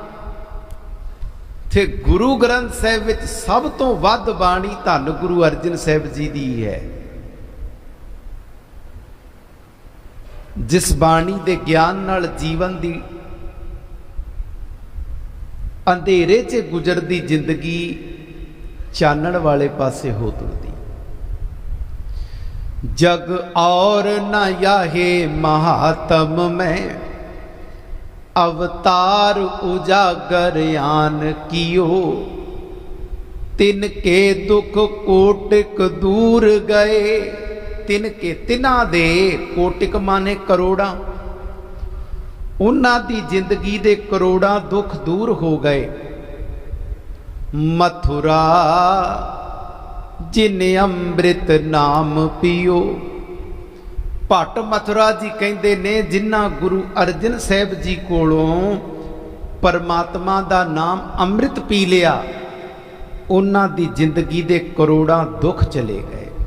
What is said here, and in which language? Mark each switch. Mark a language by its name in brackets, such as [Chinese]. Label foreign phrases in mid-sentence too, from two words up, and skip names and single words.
[Punjabi] ਤੇ ਗੁਰੂ ਗ੍ਰੰਥ ਸਾਹਿਬ ਵਿੱਚ ਸਭ ਤੋਂ ਵੱਧ ਬਾਣੀ ਧੰਨ ਗੁਰੂ ਅਰਜਨ ਸਾਹਿਬ ਜੀ ਦੀ ਹੈ। ਜਿਸ ਬਾਣੀ ਦੇ ਗਿਆਨ ਨਾਲ ਜੀਵਨ ਦੀ ਅੰਧੇਰੇ 'ਚ ਗੁਜ਼ਰਦੀ ਜ਼ਿੰਦਗੀ ਚਾਨਣ ਵਾਲੇ ਪਾਸੇ ਹੋ ਤੁਰਦੀ। [Hindi] जग और न याहे महात्म में अवतार उजागर आन कियो। तिनके दुख कोटिक दूर गए। [Punjabi] ਤਿਨਕੇ ਤਿਨਾ ਦੇ, ਕੋਟਿਕ ਮਾਨੇ ਕਰੋੜਾਂ, ਉਨ੍ਹਾਂ ਦੀ ਜ਼ਿੰਦਗੀ ਦੇ ਕਰੋੜਾਂ ਦੁੱਖ ਦੂਰ ਹੋ ਗਏ। [Hindi] मथुरा जिने अमृत नाम पीओ। [Punjabi] ਭੱਟ ਮਥੁਰਾ ਜੀ ਕਹਿੰਦੇ ਨੇ, ਜਿਨ੍ਹਾਂ ਗੁਰੂ ਅਰਜਨ ਸਾਹਿਬ ਜੀ ਕੋਲੋਂ ਪਰਮਾਤਮਾ ਦਾ ਨਾਮ ਅੰਮ੍ਰਿਤ ਪੀ ਲਿਆ, ਉਹਨਾਂ ਦੀ ਜ਼ਿੰਦਗੀ ਦੇ ਕਰੋੜਾਂ ਦੁੱਖ ਚਲੇ ਗਏ।